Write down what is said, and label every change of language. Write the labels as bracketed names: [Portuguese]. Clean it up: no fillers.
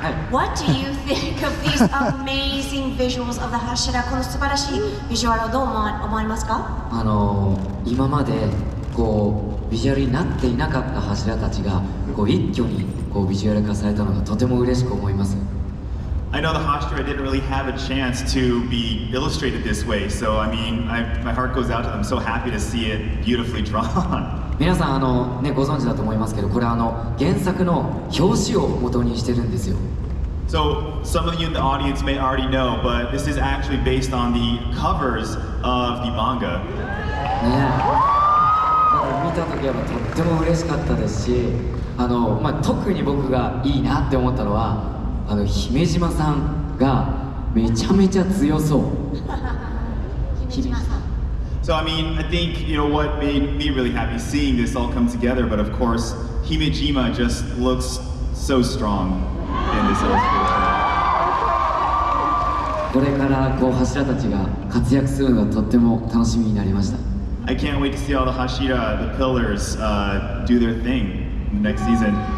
[English] What do you think of these amazing visuals of the Hashira? [Japanese] この素晴らしいビジュアルをどう思われますか？今までこうビジュアルになっていなかった柱たちがこう一挙にこうビジュアル化されたのがとても嬉しく思います。 [English] I know the Hashira didn't really have a chance to be illustrated this way, so I mean, my heart goes out to them. I'm so happy to see it beautifully drawn. [Japanese] 皆さんご存知だと思いますけど、これ原作の表紙を元にしてるんですよ。 [English] So some of you in the audience may already know, but this is actually based on the covers of the manga. [Japanese] ね、だから見た時はとっても嬉しかったですし、特に僕がいいなって思ったのは姫島さんがめちゃめちゃ強そう。姫島さん。 [English] So I mean, I think what made me really happy seeing this all come together, but of course, Himejima just looks so strong in this illustration. [Japanese] これから柱たちが活躍するのがとっても楽しみになりました。 [English] I can't wait to see all the Hashira, the pillars, do their thing next season.